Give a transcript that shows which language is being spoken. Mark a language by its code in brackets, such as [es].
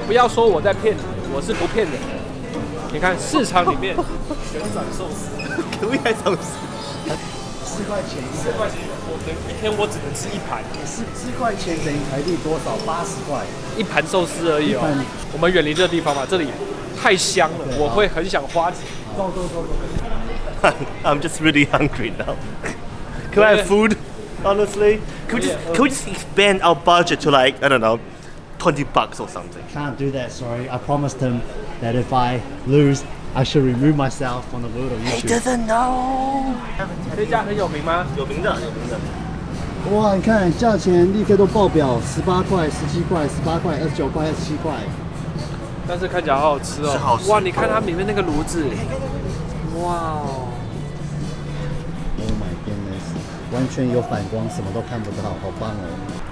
[zh] 不要说我在骗你，我是不骗人的。你看市场里面旋转寿司，可不可以寿司 4块钱 4块钱，一天我只能吃1盘。 4块钱等于台币多少？80块。 1盘寿司而已哦。我们远离这个地方嘛，这里太香了，我会很想花钱。走。 [en] ？I'm just really hungry now. Can I have food? Honestly, can we just expand our budget to like I don't know, $20 or something? Can't do that, sorry. I promised him that if I lose, I should remove myself from the world of He YouTube. doesn't know. [zh] 这家很有名吗？有名的。哇，你看价钱立刻都爆表，18块、17块、18块、29块、27块。但是看起来好好吃哦。是好吃哇，你看它里面那个炉子，哇哦。 [en] Oh my goodness， [zh] 完全有反光，什么都看不到，好棒哦！